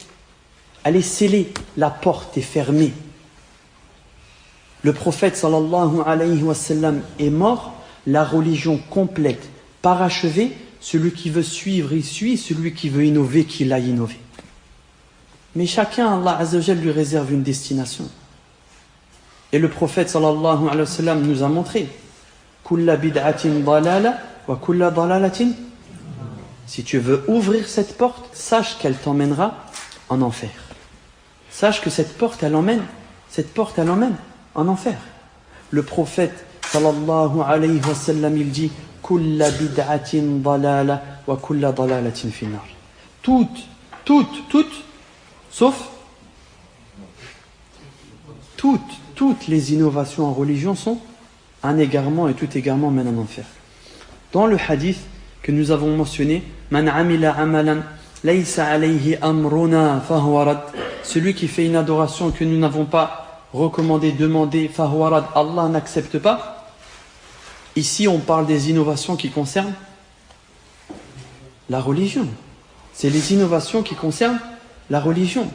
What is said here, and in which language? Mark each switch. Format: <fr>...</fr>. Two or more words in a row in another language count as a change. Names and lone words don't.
<fr>Elle est scellée, la porte est fermée. Le prophète</fr> <ar>صلى الله عليه وسلم</ar> <fr>est mort, la religion complète, parachevée. Celui qui veut suivre, il suit. Celui qui veut innover, qu'il aille innover. Mais chacun,</fr> <ar>الله عز وجل</ar> <fr>lui réserve une destination. Et le prophète</fr> <ar>صلى الله عليه وسلم</ar> <fr>nous a montré</fr> <ar>كل بدعة ضلالة وكل ضلالة.</ar> <fr>Si tu veux ouvrir cette porte, sache qu'elle t'emmènera en enfer. Sache que cette porte elle emmène en enfer. Le prophète</fr> <ar>صلى الله عليه وسلم</ar> <fr>il dit</fr> <ar>كل بدعة ضلالة وكل ضلالة في النار.</ar> <fr>Toutes, sauf toutes les innovations en religion sont un égarement et tout égarement mène en enfer. Dans le hadith que nous avons mentionné,</fr> <ar>من عمل عملا ليس عليه أمرنا فهو رد.</ar> <fr>Celui qui fait une adoration que nous n'avons pas recommandé, demandé,</fr> <ar>فهو رد,</ar> <fr>Allah n'accepte pas. Ici, on parle des innovations qui concernent la religion. C'est les innovations qui concernent la religion.</fr>